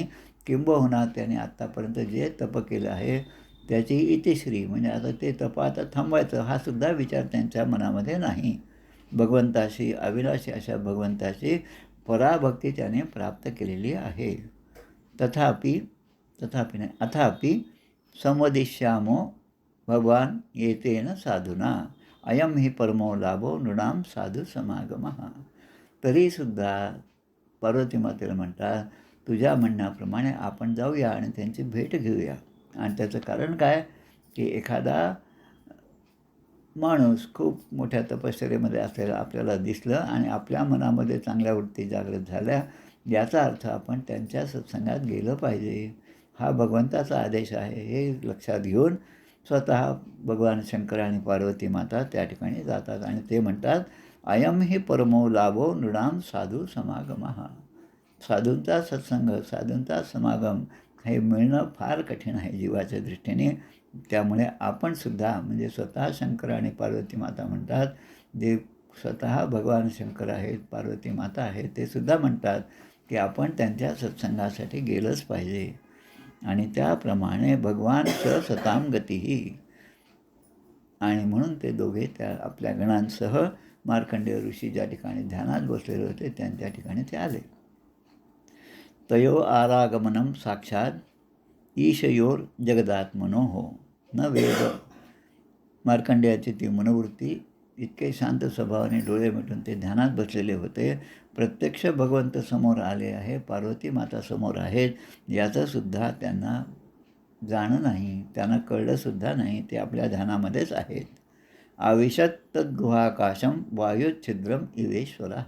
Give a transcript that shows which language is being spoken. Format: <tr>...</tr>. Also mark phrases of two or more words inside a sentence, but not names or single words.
<mr>किंबहुना त्याने आत्तापर्यंत जे तप केलं आहे त्याची इतिश्री म्हणजे आता ते तप आता थांबवायचं हा सुद्धा विचार त्यांच्या मनामध्ये नाही. भगवंताशी अविनाशी अशा भगवंताची पराभक्ती त्याने प्राप्त केलेली आहे.</mr> <sa>तथापि नाही अथापि संवदिष्यामो भगवान येतेन साधुना अयम ही परमो लाभो नृणाम साधू समागमः.</sa> <mr>तरीसुद्धा पार्वती मातेला म्हणतात, तुझ्या म्हणण्याप्रमाणे आपण जाऊया आणि त्यांची भेट घेऊया. आणि त्याचं कारण काय की एखादा माणूस खूप मोठ्या तपश्चर्येमध्ये असलेला आपल्याला दिसलं आणि आपल्या मनामध्ये चांगल्या वृत्ती जागृत झाल्या, याचा अर्थ आपण त्यांच्या सत्संगात गेलं पाहिजे. हा भगवंताचा आदेश आहे हे लक्षात घेऊन स्वतः भगवान शंकर आणि पार्वती माता त्या ठिकाणी जातात आणि ते म्हणतात,</mr> <sa>अयम हि परमो लाभो नृणाम साधू समागमः.</sa> <mr>साधूंचा सत्संग, साधूंचा समागम हे मिळणं फार कठीण आहे जीवाच्या दृष्टीने. त्यामुळे आपण सुद्धा म्हणजे स्वतः शंकर आणि पार्वती माता म्हणतात, जे स्वतः भगवान शंकर आहेत, पार्वती माता आहेत, ते सुद्धा म्हणतात की आपण त्यांच्या सत्संगासाठी गेलंच पाहिजे. आणि त्याप्रमाणे</mr> <sa>भगवान सताम गतीही.</sa> <mr>आणि म्हणून ते दोघे त्या आपल्या गणांसह मार्कंडेय ऋषी ज्या ठिकाणी ध्यानात बसलेले होते त्यांच्या ठिकाणी ते आले.</mr> <sa>तयो आरागमनम साक्षात ईशयोर जगदात्मनोः न वेद.</sa> <mr>मार्कंडेयाची ती मनोवृत्ती, इतके शांत स्वभावाने डोळे मिटून ते ध्यानात बसलेले होते. प्रत्यक्ष भगवंत समोर आले आहे, पार्वती माता समोर आहेत, याचंसुद्धा त्यांना जाणं नाही, त्यांना कळलंसुद्धा नाही. ते आपल्या ध्यानामध्येच आहेत.</mr> <sa>आविशत तद्गुहाकाशम वायुच्छिद्रम इवेश्वरः.</sa>